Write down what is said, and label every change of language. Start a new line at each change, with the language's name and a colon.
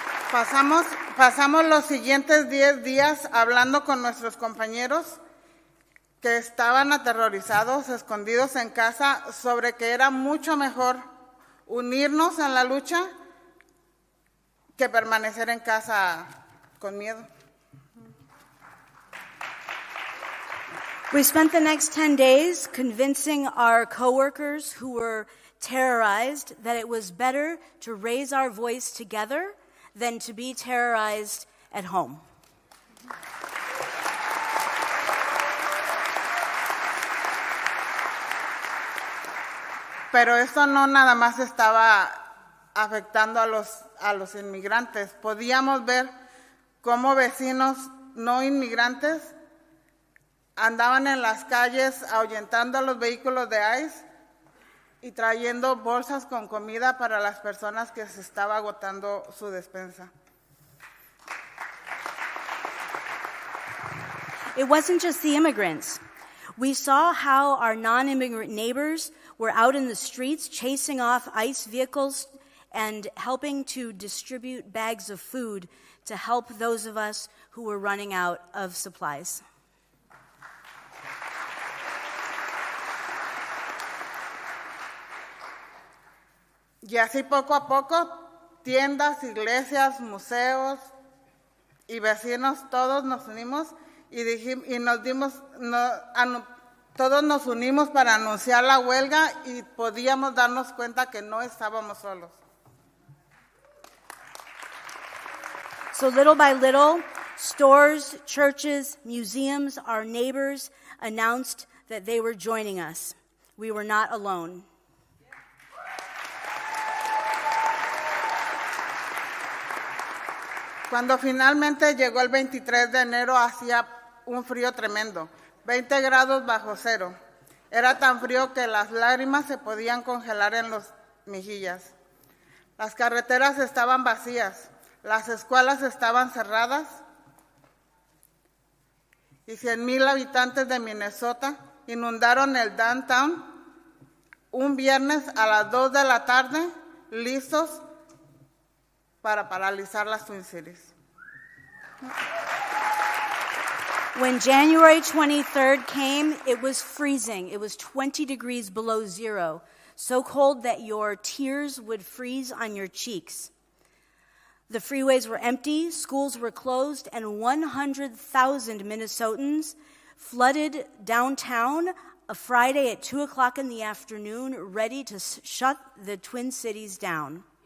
Spanish: Pasamos los siguientes 10 días hablando con nuestros compañeros que estaban aterrorizados, escondidos en casa, sobre que era mucho mejor unirnos en la lucha que permanecer en casa con miedo.
English: We spent the next 10 days convincing our coworkers who were terrorized that it was better to raise our voice together than to be terrorized at home.
Spanish: Pero esto no nada más estaba afectando a los inmigrantes. Podíamos ver cómo vecinos no inmigrantes andaban en las calles ahuyentando a los vehículos de ICE y trayendo bolsas con comida para las personas que se estaba agotando su despensa.
English: It wasn't just the immigrants. We saw how our non-immigrant neighbors were out in the streets chasing off ICE vehicles and helping to distribute bags of food to help those of us who were running out of supplies.
Spanish: Y así poco a poco, tiendas, iglesias, museos y vecinos, todos nos unimos y nos dimos, todos nos unimos para anunciar la huelga y podíamos darnos cuenta que no estábamos solos.
English: So little by little, stores, churches, museums, our neighbors announced that they were joining us. We were not alone.
Spanish: Cuando finalmente llegó el 23 de enero, hacía un frío tremendo, 20 grados bajo cero. Era tan frío que las lágrimas se podían congelar en las mejillas. Las carreteras estaban vacías, las escuelas estaban cerradas y 100,000 habitantes de Minnesota inundaron el downtown un viernes a las 2 de la tarde, listos para paralizar las Twin Cities.
English: When January 23rd came, it was freezing. It was 20 degrees below zero, so cold that your tears would freeze on your cheeks. The freeways were empty, schools were closed, and 100,000 Minnesotans flooded downtown a Friday at 2 o'clock in the afternoon, ready to shut the Twin Cities down.